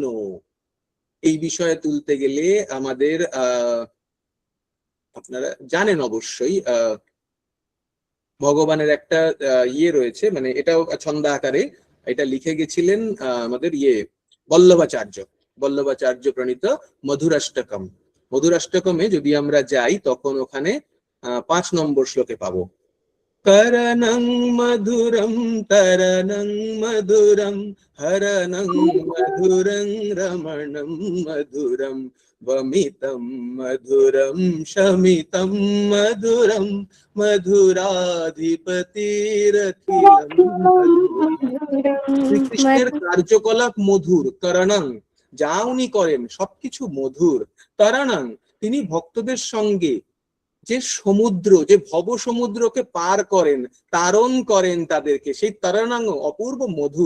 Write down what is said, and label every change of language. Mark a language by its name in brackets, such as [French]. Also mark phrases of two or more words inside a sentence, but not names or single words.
[Bangla] এই বিষয়ে তুলতে গেলে আমাদের আপনারা জানেন অবশ্যই ভগবানের একটা ইয়ে রয়েছে, মানে এটাও ছন্দা আকারে এটা লিখে গেছিলেন আমাদের বল্লভাচার্য প্রণীত মধুরাষ্টকম। মধুরাষ্টকমে যদি আমরা যাই তখন ওখানে 5 নম্বর শ্লোকে পাবো, [Sanskrit] করণং মধুরম তরণং মধুরম হরণং মধুরং রমণং মধুরম वमितं मधुरं शमितं मधुरं मधुराधिपतिरखिलं [Bangla] শ্রীকৃষ্ণের কার্যকলাপ মধুর। করণং, যা উনি করেন সবকিছু মধুর। তরণং, তিনি ভক্তদের সঙ্গে যে সমুদ্র, যে ভব সমুদ্রকে পার করেন, তারণ করেন তাদেরকে, সেই তরণাং অপূর্ব মধুর।